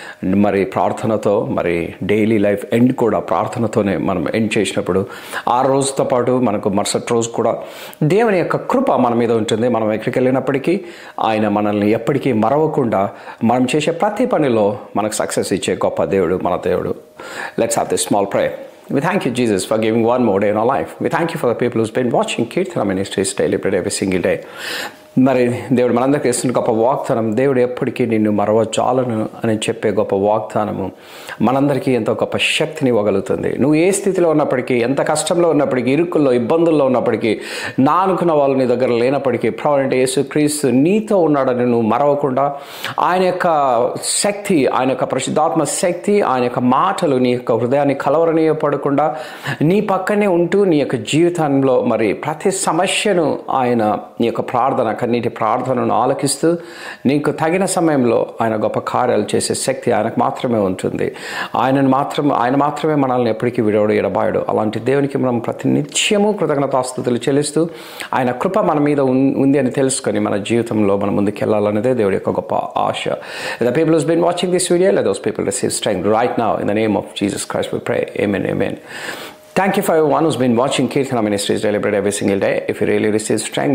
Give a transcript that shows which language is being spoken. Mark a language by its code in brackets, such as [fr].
[te] మరి ప్రార్థనతో, మరి డైలీ లైఫ్ ఎండ్ కూడా ప్రార్థనతోనే మనం ఎండ్ చేసినప్పుడు ఆ రోజుతో పాటు మనకు మరుసటి రోజు కూడా దేవుని యొక్క కృప మన మీద ఉంటుంది. మనం ఎక్కడికి వెళ్ళినప్పటికీ ఆయన మనల్ని ఎప్పటికీ మరవకుండా మనం చేసే ప్రతి పనిలో మనకు సక్సెస్ ఇచ్చే గొప్ప దేవుడు మన దేవుడు. [en] Let's have this small prayer. We thank you, Jesus, for giving one more day in our life. We thank you for the people who's been watching Kirtana Ministries Daily Bread every single day. [te] మరి దేవుడు మనందరికీ ఇస్తున్న గొప్ప వాగ్దానం, దేవుడు ఎప్పటికీ నిన్ను మరవజాలను అని చెప్పే గొప్ప వాగ్దానము మనందరికీ ఎంతో గొప్ప శక్తిని ఇవ్వగలుగుతుంది. నువ్వు ఏ స్థితిలో ఉన్నప్పటికీ, ఎంత కష్టంలో ఉన్నప్పటికీ, ఇరుకుల్లో, ఇబ్బందుల్లో ఉన్నప్పటికీ, నా అనుకున్న వాళ్ళు నీ దగ్గర లేనప్పటికీ ప్రభు అంటే యేసు క్రీస్తు నీతో ఉన్నాడని నువ్వు మరవకుండా ఆయన యొక్క శక్తి, ఆయన యొక్క పరిశుద్ధాత్మ శక్తి, ఆయన యొక్క మాటలు నీ యొక్క హృదయాన్ని కలవరనీయపడకుండా నీ పక్కనే ఉంటూ నీ యొక్క జీవితంలో మరి ప్రతి సమస్యను ఆయన నీ యొక్క కన్నీటి ప్రార్థనను ఆలకిస్తూ నీకు తగిన సమయంలో ఆయన గొప్ప కార్యాలు చేసే శక్తి ఆయనకు మాత్రమే ఉంటుంది. ఆయన మాత్రమే మనల్ని ఎప్పటికీ విడవడు, ఎడబాయడు. అలాంటి దేవునికి మనం ప్రతినిత్యము కృతజ్ఞతాస్తుతులు చెల్లిస్తూ ఆయన కృప మన మీద ఉంది అని తెలుసుకొని మన జీవితంలో మనం ముందుకు వెళ్ళాలనేదే దేవుడి యొక్క గొప్ప ఆశ. [en] The people who's been watching this video, let those people receive strength right now in the name of Jesus Christ we pray. Amen, amen. Thank you for everyone who's been watching Kirtana Ministries Daily Bread every single day. If you really receive strength,